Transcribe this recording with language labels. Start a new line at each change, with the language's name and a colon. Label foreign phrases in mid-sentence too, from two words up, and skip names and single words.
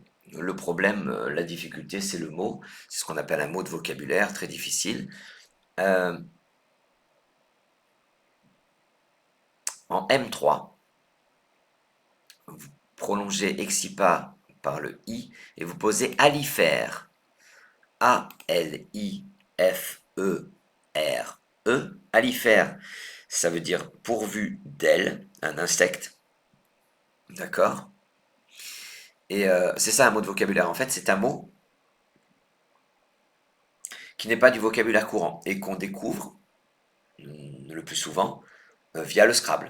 French: Le problème, la difficulté, c'est le mot. C'est ce qu'on appelle un mot de vocabulaire, très difficile. Euh, en M3, vous prolongez Xipa par le i et vous posez alifère. A-L-I-F-E-R-E. Alifère, ça veut dire pourvu d'aile, un insecte. D'accord. Et c'est ça un mot de vocabulaire. En fait, c'est un mot qui n'est pas du vocabulaire courant et qu'on découvre le plus souvent via le Scrabble.